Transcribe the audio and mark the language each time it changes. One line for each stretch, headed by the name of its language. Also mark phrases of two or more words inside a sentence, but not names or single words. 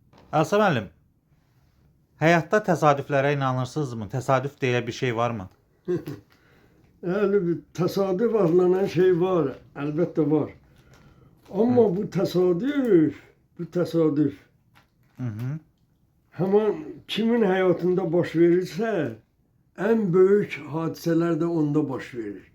Azerbaijani: Elsa müəllim, həyatda təsadüflərə inanırsınızmı? Təsadüf deyə bir şey varmı?
Turkish: Yani bir tesadüf adlanan şey var, elbette var. Ama bu tesadüf Hı hı. hemen kimin hayatında baş verirse en büyük hadiseler de onda baş verir.